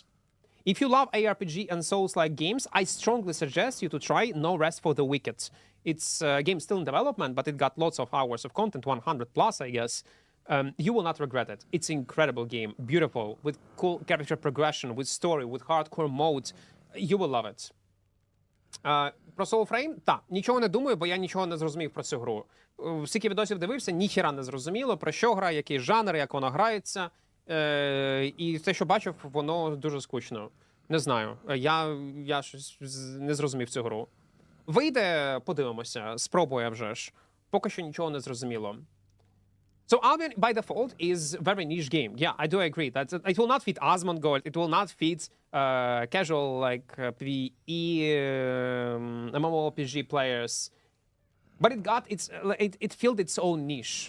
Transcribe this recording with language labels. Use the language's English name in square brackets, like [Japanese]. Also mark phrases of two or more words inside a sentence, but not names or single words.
[English] If you love ARPG and Souls-like games, I strongly suggest you to try No Rest for the Wicked. It's a game still in development, but it got lots of hours of content, 100 plus, I guess. You will not regret it. It's an incredible game, beautiful, with cool character progression, with story, with hardcore mode. You will love it. [Ukrainian] Про Soulframe? Так, нічого не думаю, бо я нічого не зрозумів про цю гру. Скільки відосів дивився, ніхіра не зрозуміло, про що гра, який жанр, як вона грається. І те, що бачив, воно дуже скучно. Не знаю. Я щось не зрозумів цю гру. Вийде, подивимося. Спробує вже ж. Поки що нічого не зрозуміло. [English] So Albion, by default, is a very niche game. Yeah, I do agree. That it will not fit Asmund Gold. It will not fit casual, like, PvE, mmorpg players. But it filled its own niche.